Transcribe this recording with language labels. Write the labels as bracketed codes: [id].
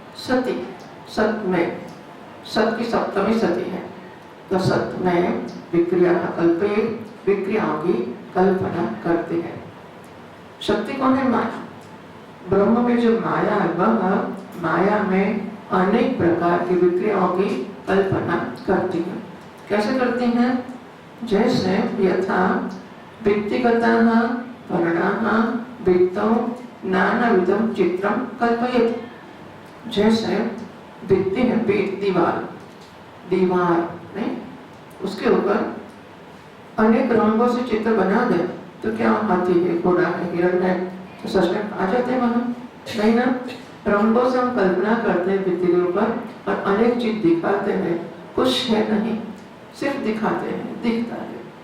[hi] सती, सत में, सत की सप्तमी सती है, तो [sa] सत में विक्रिया कल्पयेत्, [hi] विक्रियाओं की कल्पना करते हैं। शक्ति कौन है? माया। ब्रह्म में जो माया है वह माया में अनेक प्रकार की विक्रियाओं की कल्पना करती है। कैसे करती हैं? जैसे [sa] यथा व्यक्तिगताः वर्णाः वित्तौ नानाविधं चित्रं कल्पयेत्। [hi] जैसे भित्ति है, दीवार, दीवार नहीं, उसके ऊपर अनेक रंगों से चित्र बना दे तो क्या हाथी है, घोड़ा है, हिरण है, तो सच में आ जाते हैं वहां? नहीं ना। रंगों से हम कल्पना करते हैं भित्तियों पर और अनेक चीज दिखाते हैं, कुछ है नहीं, सिर्फ दिखाते हैं, दिखता है।